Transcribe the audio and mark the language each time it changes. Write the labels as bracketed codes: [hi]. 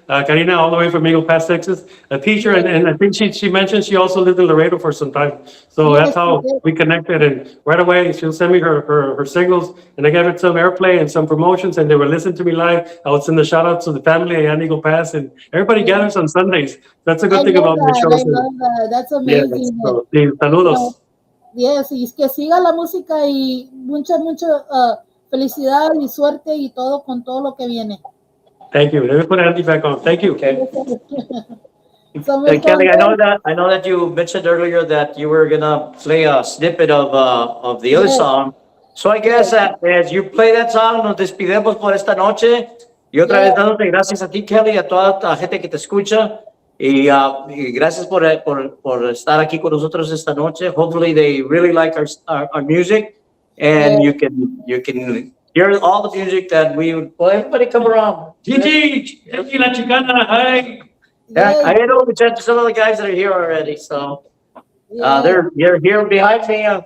[en] Karina, all the way from Eagle Pass, Texas, a teacher. And I think she mentioned she also lived in Laredo for some time. So that's how we connected. And right away, she'll send me her signals. And I gave it some airplay and some promotions, and they were listening to me live. I would send the shout out to the family at Eagle Pass, and everybody gathers on Sundays. That's a good thing about the show. I love that. That's amazing. Yeah, so, saludos. [es] Yes, y que siga la música y mucha felicidad y suerte y todo con todo lo que viene. [en] Thank you. Let me put Andy back on. Thank you. Okay. Kelly, I know that you mentioned earlier that you were gonna play a snippet of the other song. So I guess that as you play that song, nos despidemos por esta noche. [es] Y otra vez dándote gracias a ti, Kelly, a toda la gente que te escucha. Y gracias por estar aquí con nosotros esta noche. [en] Hopefully they really like our music, and you can hear all the music that we would. Well, everybody come around. Gigi, la chicana, hi. Yeah, I know some of the guys that are here already, so they're here behind me.